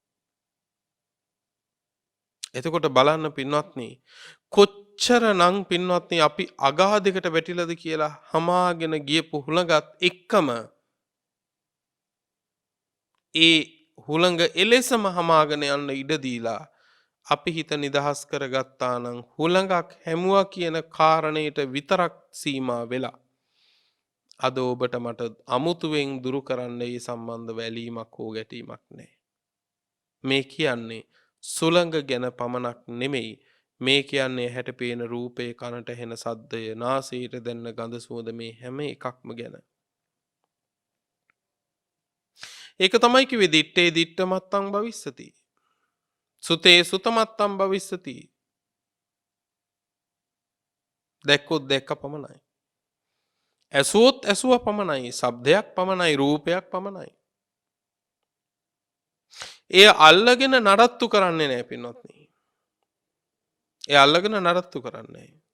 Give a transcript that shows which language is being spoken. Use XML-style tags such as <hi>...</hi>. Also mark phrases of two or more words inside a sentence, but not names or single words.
<si>එතකොට බලන්න පින්වත්නි කොච්චර නම් පින්වත්නි අපි අගාධයකට වැටිලාද කියලා හමාගෙන ගියපු හුළඟත් එක්කම ඒ හුළඟ එලෙසම හමාගෙන යන්න ඉඩ දීලා අපි හිත නිදහස් කරගත්තා නම් හුළඟක් හැමුවා කියන කාරණයට විතරක් සීමා වෙලා අද ඔබට මට අමුතුවෙන් දුරු කරන්න ඒ සම්බන්ධ වැලීමක් හෝ ගැටීමක් නැහැ. මේ කියන්නේ සුළඟ ගැන පමණක් නෙමෙයි මේ කියන්නේ හැට පේන රූපේ කනට හෙන සද්දය නාසයට දැනෙන ගඳ සුවඳ මේ හැම එකක්ම ගැන. ඒක තමයි කිව්වේ</si> <pi>දිත්තේ දිත්තමත්තං භවිස්සති. සුතේ සුතමත්තං භවිස්සති.</pi> <si>දැක්කොත් දැක්ක පමණයි. ඇසුවොත් ඇසුව පමණයි. ශබ්දයක් පමණයි. රූපයක් පමණයි. එය අල්ලගෙන නඩත්තු කරන්නේ නැහැ පින්වත්නි. ඒ අල්ලගෙන නඩත්තු කරන්නේ.</si>